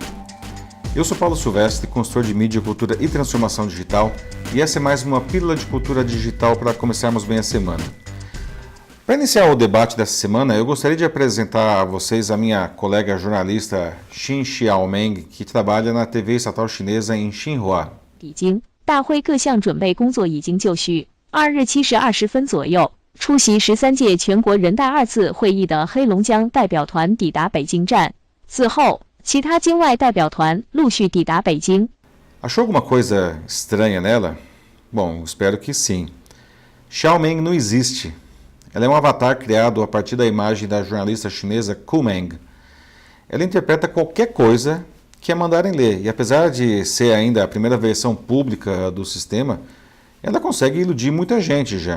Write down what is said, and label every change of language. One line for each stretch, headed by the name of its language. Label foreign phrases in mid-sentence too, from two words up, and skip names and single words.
Portuguese: Eu sou Paulo Silvestre, consultor de mídia, cultura e transformação digital, e essa é mais uma pílula de cultura digital para começarmos bem a semana. Para iniciar o debate dessa semana, eu gostaria de apresentar a vocês a minha colega jornalista Xin Xiaomeng, que trabalha na TV estatal chinesa em Xinhua.
Chinese: 北京大会各项准备工作已经就绪。2日7时20分左右，出席13届全国人大2次会议的黑龙江代表团抵达北京站。此后，其他境外代表团陆续抵达北京。
Portuguese: Achou alguma coisa estranha nela? Bom, espero que sim. Xiaomeng não existe. Ela é um avatar criado a partir da imagem da jornalista chinesa Kumeng. Ela interpreta qualquer coisa que a mandarem ler, e apesar de ser ainda a primeira versão pública do sistema, ela consegue iludir muita gente já.